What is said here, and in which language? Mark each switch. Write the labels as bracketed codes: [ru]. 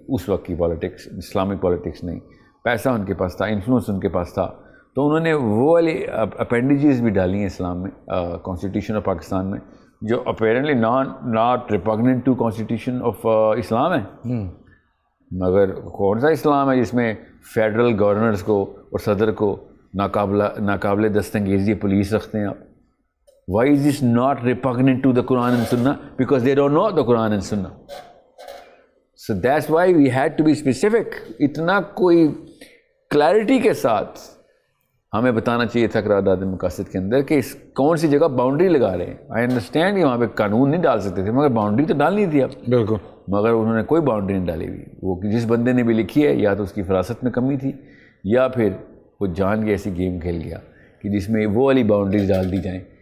[ur] اس وقت کی politics, Islamic politics نہیں، پیسہ ان کے پاس تھا، انفلوئنس ان کے پاس تھا، تو انہوں نے وہ والی اپینڈیجز بھی ڈالی ہیں اسلام میں، کانسٹیٹیوشن آف پاکستان میں، جو [en] apparently not repugnant to constitution of Islam [ur] ہے. مگر کون سا اسلام ہے جس میں فیڈرل گورنرز کو اور صدر کو ناقابل دستانگیزی پولیس رکھتے ہیں آپ؟ [en] Why is this not repugnant to the Quran and Sunnah? Because they don't know the Quran and Sunnah. So that's why we had to be specific. [ur] اتنا کوئی کلیئرٹی کے ساتھ ہمیں بتانا چاہیے تھا قرارداد مقاصد کے اندر کہ اس کون سی جگہ باؤنڈری لگا رہے ہیں. [en] I understand [ur] کہ وہاں پہ قانون نہیں ڈال سکتے تھے، مگر باؤنڈری تو ڈالنی تھی اب. بالکل. مگر انہوں نے کوئی باؤنڈری نہیں ڈالی ہوئی. وہ جس بندے نے بھی لکھی ہے یا تو اس کی فراست میں کمی تھی یا پھر وہ جان کے ایسی گیم کھیل گیا کہ جس میں وہ والی باؤنڈریز ڈال دی جائیں